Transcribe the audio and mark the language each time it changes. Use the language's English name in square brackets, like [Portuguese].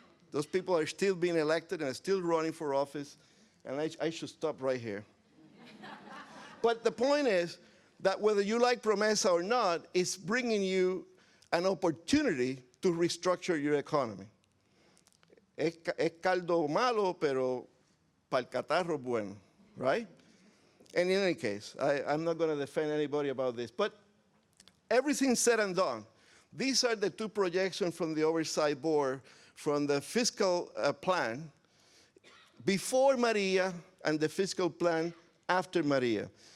[English] Those people are still being elected and are still running for office, and I should stop right here. But the point is that whether you like Promesa or not, it's bringing you an opportunity to restructure your economy. [Spanish] Es caldo malo, pero para el catarro bueno, right? [English] And in any case, I'm not going to defend anybody about this. But everything said and done, these are the two projections from the Oversight Board from the fiscal plan before Maria and the fiscal plan after Maria.